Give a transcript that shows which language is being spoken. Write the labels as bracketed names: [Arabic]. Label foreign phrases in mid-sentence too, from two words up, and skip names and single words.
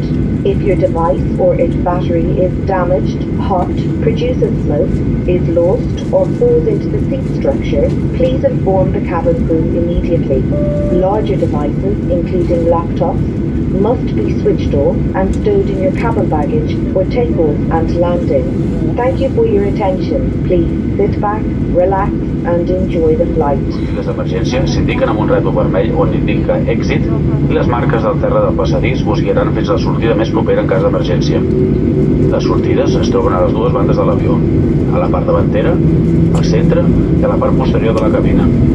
[English] If your device or its battery is damaged, hot, produces smoke, is lost, or falls into the seat structure, please inform the cabin crew immediately. Larger devices, including laptops, must be switched off and stowed in your cabin baggage for takeoff and landing. Thank you for your attention. Please sit back, relax, and enjoy the flight. [Catalan] Les d'emergència s'indiquen amb un rètol vermell on indica èxit i les marques del terra del passadís us guiaran fins a la sortida més propera en cas d'emergència. Les sortides es troben a les dues bandes de l'avió, a la part davantera, al centre i a la part posterior de la cabina.